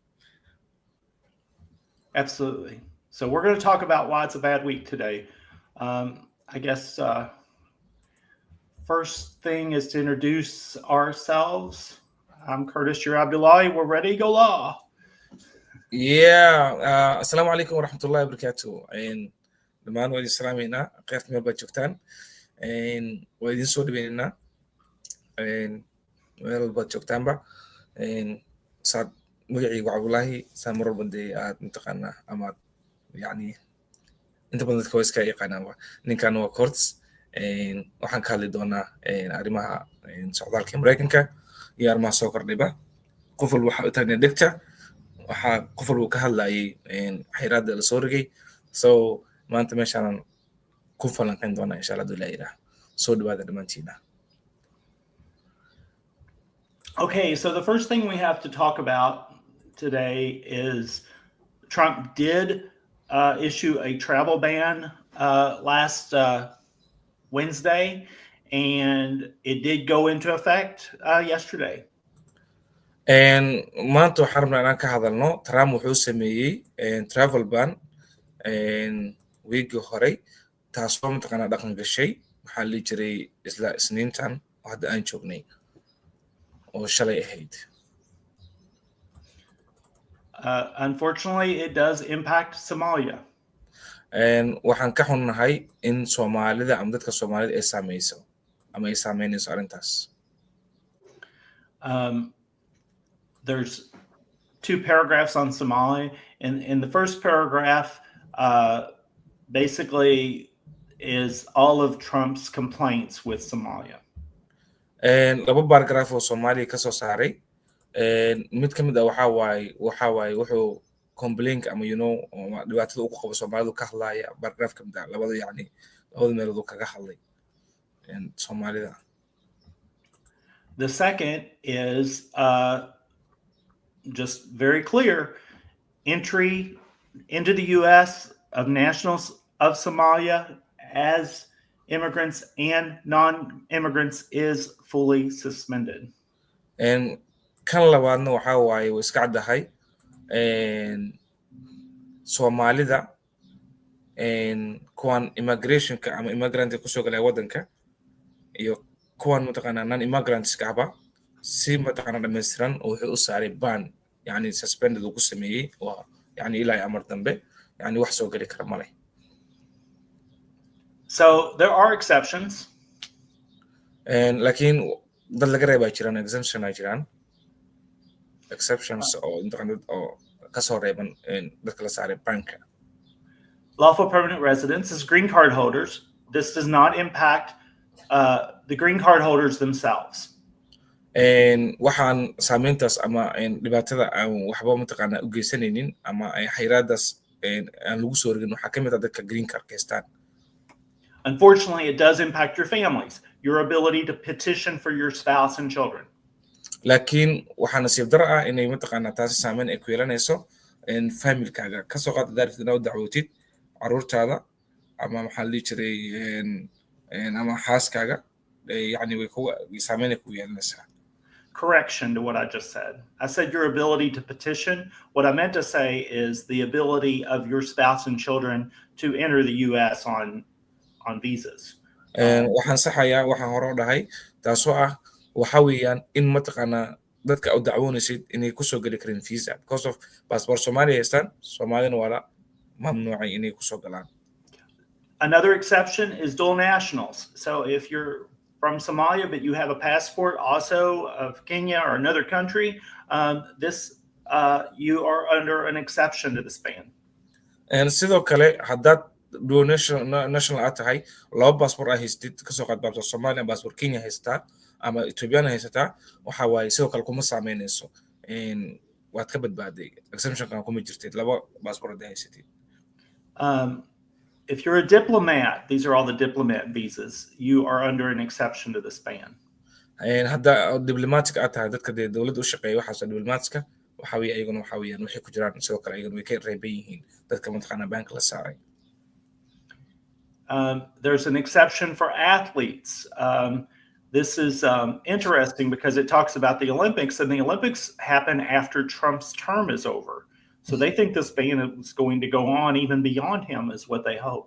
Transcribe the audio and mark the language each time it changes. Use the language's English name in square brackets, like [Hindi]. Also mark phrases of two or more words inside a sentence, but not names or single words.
[English] Absolutely. So we're going to talk about why it's a bad week today. I guess first thing is to introduce ourselves. I'm Curtis, you're Abdullahi. We're ready to go law. Yeah. [Arabic] السلام عليكم ورحمة الله وبركاته. [Somali] And dhamaan waa idin salaameynaa qeybta meel baad joogtaan. Waa idin soo dhaweyneynaa meel walbaad joogtaanba. Saad magacaygu Cabdullaahi saa mar walba dee aad mataqaanaa amaad yani inta badan dadka waa iska yaqaanaanba. Ninkan waa Kurtz. Waxaan ka hadli doonaa arrimaha socdaalka Mareykanka iyo arrimaha soo kordhiba. Qof walba waxa u taagnaa dhegta. Waxaa qof walba ka hadlayay xayiraadda la soo rogay. So maanta meeshaanan ku falanqayn doonaa [Arabic] إن شاء الله [Somali] haduu Ilaahay yidhaah. Soo dhawaada dhammaantiina. [English] Okay, so the first thing we have to talk about today is Trump did issue a travel ban last Wednesday, and it did go into effect yesterday. [Somali] Maanta waxaan rabnaa inaan ka hadalno Trump wuxuu sameeyey [English] travel ban [Somali] weekii horey taasoo mataqaanaa dhaqan gashay waxaa la jiray isla isniintan oo hadda aan joognay oo shalay ahayd. [English] Unfortunately, it does impact Somalia. [Somali] Waxaan ka xunnahay in Soomaalida ama dadka Soomaalida ay saameyso ama ay saameynayso arrintaas. [English] There's two paragraphs on Somali. In the first paragraph, basically is all of Trump's complaints with Somalia. [Somali] Laba paragraph oo Soomaaliya ka soo saaray. Mid ka mid ah waxa waaye wuxuu complain ama dhibaatada uu ku qabo Soomaalidu ka hadlaya paragraph ka mid ah labada meelood uu kaga hadlay Soomaalida. [English] The second is just very clear entry into the U.S. of nationals of Somalia as immigrants and non-immigrants is fully suspended. [Somali] Kan labaadna waxa waaye way iska caddahay Soomaalida kuwan immigrationka ama immigrant kusoo galay waddanka iyo kuwan mataqaanaa non-immigrantska ahba si mataqaanaa dhammaystiran oo wuxuu u saaray ban yani suspended uu ku sameeyey waa yani ilaa amar dambe yani wax soo gali kara male. [English] So there are exceptions. [Somali] Laakiin dad laga reebaa jiraan exemption ay jiraan exceptions oo intaqaanad oo ka soo reeban dadka la saaray banka. [English] Lawful permanent residents as green card holders. This does not impact the green card holders themselves. [Somali] Waxaan saameyntaas ama dhibaatada aan waxba mataqaanaa u geysanaynin ama xayiraadaas aan lagu soo rogin waxaa ka mid ah dadka [English] green card [Somali] haystaan. [English] Unfortunately, it does impact your families, your ability to petition for your spouse and children. [Somali] Laakiin waxaa nasiib daro ah inay mataqaanaa taasi saameyn ay ku yeelanayso familkaaga ka soo qaad daartid inaad u dacwootid caruurtaada ama maxaa la dhihi jiray ama xaaskaaga yani way saameyn ay ku yeelanaysaa. [English] Correction to what I just said. I said your ability to petition. What I meant to say is the ability of your spouse and children to enter the U.S. on visas. [Somali] Waxaan saxayaa waxaan hore u dhahay taasoo ah waxa weeyaan in mataqaanaa dadka u dacwoonaysid inay kusoo geli karin visa [English] because of [Somali] passport Soomaaliya haystaan Soomaalina waa la mamnuucay inay kusoo galaan. [English] Another exception is dual nationals. So if you're from Somalia, but you have a passport also of Kenya or another country, you are under an exception to this ban. [Somali] Sidoo kale haddaad [English] dual national [Somali] aad tahay laba passport ah haystid kasoo qaad passport Soomaaliya passport Kenya haysataa ama Ethiopian haysataa waxa waaye sidoo kale kuma saameynayso waad ka badbaaday exemptionkan kuma jirtid laba passport haysatid. [English] if you're a diplomat, these are all the diplomat visas, you are under an exception to this ban. [Somali] hadda diblomatic aad tahay dadka dee dowladda u shaqeeya waxaasoo diblomaticka waxa weeye ayaguna waxa weeyaan waxay ku jiraan sidoo kale ayaguna way ka reeban yihiin dadka mataqaanaa baanka la saaray. [English] There's an exception for athletes. This is interesting because it talks about the Olympics, and the Olympics happen after Trump's term is over. So they think this ban is going to go on even beyond him, is what they hope.